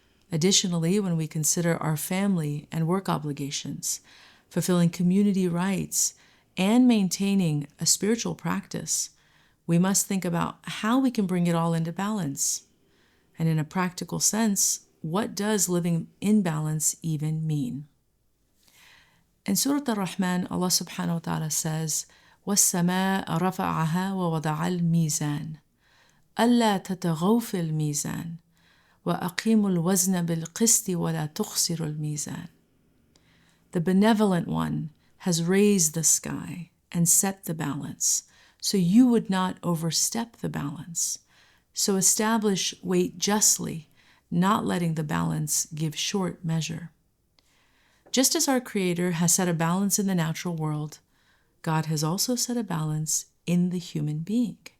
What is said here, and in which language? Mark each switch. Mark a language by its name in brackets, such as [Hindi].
[English] Additionally, when we consider our family and work obligations, fulfilling community rights, and maintaining a spiritual practice, we must think about how we can bring it all into balance. And in a practical sense, what does living in balance even mean? In Surah Ar-Rahman, Allah subhanahu wa ta'ala says, [Arabic] وَالسَّمَاءَ رَفَعَهَا وَوَضَعَ الْمِيزَانَ أَلَّا تَطْغَوْا فِي الْمِيزَانِ وَأَقِيمُوا الْوَزْنَ بِالْقِسْطِ وَلَا تُخْسِرُوا الْمِيزَانَ. [English] The Benevolent One has raised the sky and set the balance, so you would not overstep the balance. So establish weight justly, not letting the balance give short measure. Just as our Creator has set a balance in the natural world, God has also set a balance in the human being.